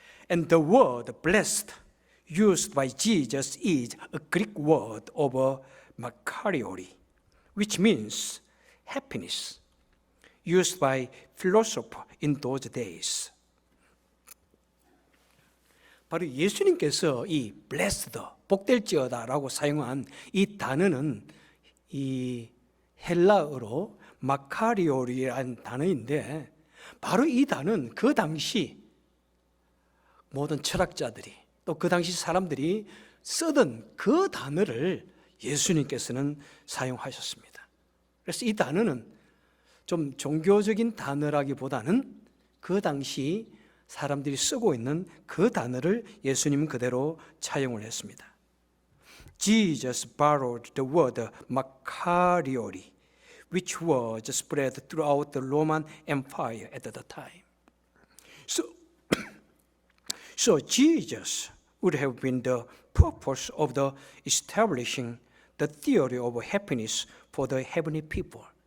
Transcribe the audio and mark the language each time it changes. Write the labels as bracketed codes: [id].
[en] And the word blessed used by Jesus is a Greek word of makarioi, which means happiness, used by philosophers in those days. [ko] 바로 예수님께서 이 blessed, 복될지어다라고 사용한 이 단어는 이 헬라어로 마카리오리라는 단어인데 바로 이 단어는 그 당시 모든 철학자들이 또 그 당시 사람들이 쓰던 그 단어를 예수님께서는 사용하셨습니다. 그래서 이 단어는 좀 종교적인 단어라기보다는 그 당시 사람들이 쓰고 있는 그 단어를 예수님은 그대로 차용을 했습니다. [en] Jesus borrowed the word makarioi, which was spread throughout the Roman Empire at the time. So Jesus would have been the purpose of the establishing the theory of happiness for the heavenly people.